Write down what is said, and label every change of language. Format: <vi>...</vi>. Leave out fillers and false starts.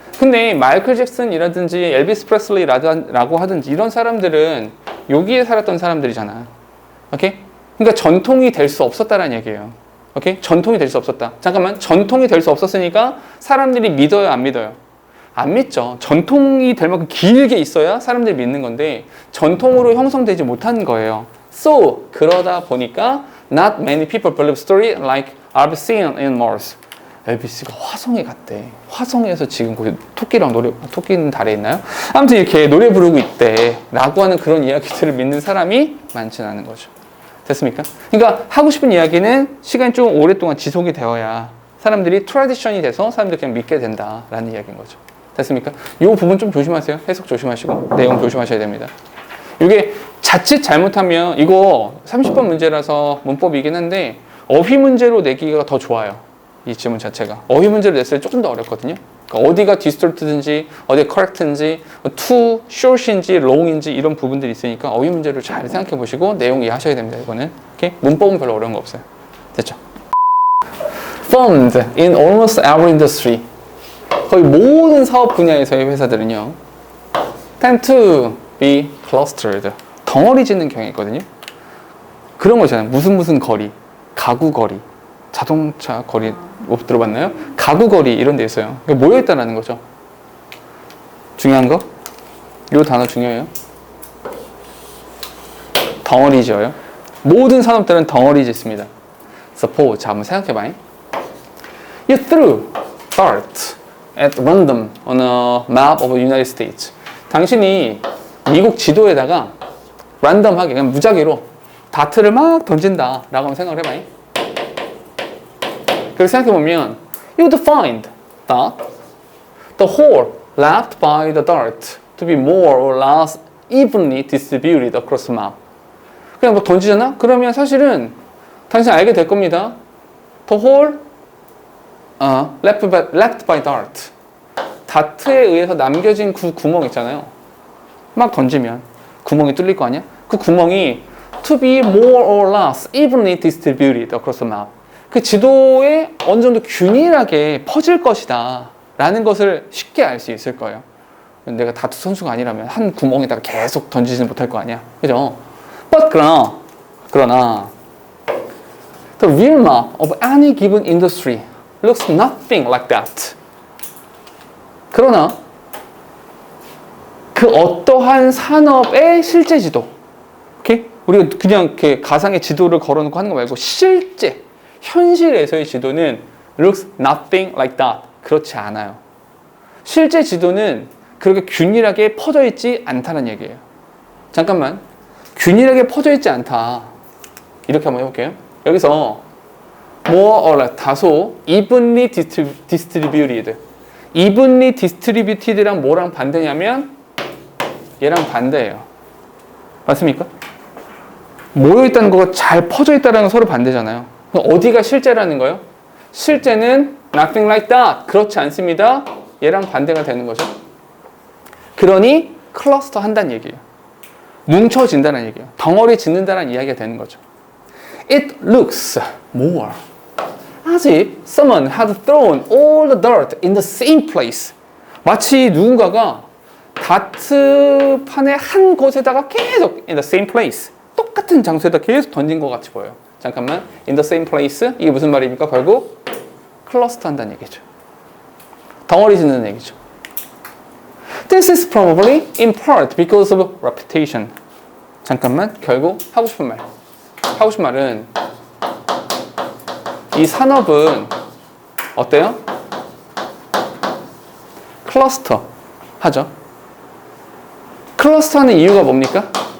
<ko>근데 마이클 잭슨이라든지 엘비스 프레슬리라고 하든지 이런 사람들은 여기에 살았던 사람들이잖아. 오케이? 그러니까 전통이 될 수 없었다라는 얘기예요. 오케이? 전통이 될 수 없었다. 잠깐만, 전통이 될 수 없었으니까 사람들이 믿어요, 안 믿어요? 안 믿죠. 전통이 될 만큼 길게 있어야 사람들이 믿는 건데 전통으로 형성되지 못한 거예요.</ko> <en>So,</en> <ko>그러다 보니까</ko> <en>not many people believe story like I've seen in Mars.</en> <ko>엘비스가 화성에 갔대. 화성에서 지금 거기 토끼는 달에 있나요? 아무튼 이렇게 노래 부르고 있대. 라고 하는 그런 이야기들을 믿는 사람이 많지는 않은 거죠. 됐습니까? 그러니까 하고 싶은 이야기는 시간이 좀 오랫동안 지속이 되어야 사람들이 트래디션이 돼서 사람들이 그냥 믿게 된다라는 이야기인 거죠. 됐습니까? 이 부분 좀 조심하세요. 해석 조심하시고 내용 조심하셔야 됩니다. 이게 자칫 잘못하면 이거 30번 문제라서 문법이긴 한데 어휘 문제로 내기가 더 좋아요. 이 지문 자체가 어휘 문제를 냈을 때 조금 더 어렵거든요. 그러니까 어디가 distorted인지 어디가 correct인지 too short인지 long인지 이런 부분들이 있으니까 어휘 문제를 잘 생각해 보시고 내용 이해하셔야 됩니다. 이거는 오케이? 문법은 별로 어려운 거 없어요. 됐죠?</ko> <en>Found in almost every industry.</en> <ko>거의 모든 사업 분야에서의 회사들은요</ko> <en>tend to be clustered.</en> <ko>덩어리 짓는 경향이 있거든요. 그런 거 있잖아요. 무슨 거리, 가구 거리, 자동차 거리 못 들어봤나요? 가구 거리 이런 데 있어요. 그러니까 모여있다는 거죠. 중요한 거? 이 단어 중요해요. 덩어리 지어요. 모든 산업들은 덩어리 짓습니다.</ko> <en>Suppose,</en> <ko>자 한번 생각해봐.</ko> <en>You threw dart at random on a map of the United States.</en> <ko>당신이 미국 지도에다가 랜덤하게 그냥 무작위로 다트를 막 던진다 라고 한번 생각을 해봐요. 그래서 생각해보면</ko> <en>you would find that the hole left by the dart to be more or less evenly distributed across the map.</en> <ko>그냥 뭐 던지잖아? 그러면 사실은 당신 알게 될 겁니다.</ko> <en>The hole left by dart.</en> <ko>다트에 의해서 남겨진 그 구멍 있잖아요. 막 던지면 구멍이 뚫릴 거 아니야? 그 구멍이</ko> <en>to be more or less evenly distributed across the map.</en> <ko>그 지도에 어느 정도 균일하게 퍼질 것이다 라는 것을 쉽게 알 수 있을 거예요. 내가 다투 선수가 아니라면 한 구멍에다가 계속 던지지는 못할 거 아니야. 그죠?</ko> <en>But</en> <ko>그러나</ko> <en>the real map of any given industry looks nothing like that.</en> <ko>그러나 그 어떠한 산업의 실제 지도, 오케이? 우리가 그냥 이렇게 가상의 지도를 걸어놓고 하는 거 말고 실제 현실에서의 지도는</ko> <en>looks nothing like that.</en> <ko>그렇지 않아요. 실제 지도는 그렇게 균일하게 퍼져 있지 않다는 얘기예요. 잠깐만, 균일하게 퍼져 있지 않다. 이렇게 한번 해볼게요.</ko> <en>여기서 more or less</en> <ko>다소</ko> <en>evenly distributed. evenly distributed</en> <ko>랑 뭐랑 반대냐면 얘랑 반대예요. 맞습니까? 모여있다는 거가 잘 퍼져 있다는 건 서로 반대잖아요. 그럼 어디가 실제라는 거예요? 실제는</ko> <en>nothing like that.</en> <ko>그렇지 않습니다. 얘랑 반대가 되는 거죠. 그러니 클러스터 한다는 얘기예요. 뭉쳐진다는 얘기예요. 덩어리 짓는다는 이야기가 되는 거죠.</ko> <en>It looks more as if someone had thrown all the dirt in the same place.</en> <ko>마치 누군가가 다트판의 한 곳에다가 계속</ko> <en>in the same place.</en> <ko>똑같은 장소에다 계속 던진 것 같이 보여요. 잠깐만,</ko> <en>in the same place.</en> <ko>이게 무슨 말입니까? 결국 클러스터 한다는 얘기죠. 덩어리 짓는 얘기죠.</ko> <en>This is probably in part because of reputation.</en> <ko>잠깐만, 결국 하고 싶은 말은 이 산업은 어때요? 클러스터 하죠. 클러스터 하는 이유가 뭡니까?</ko>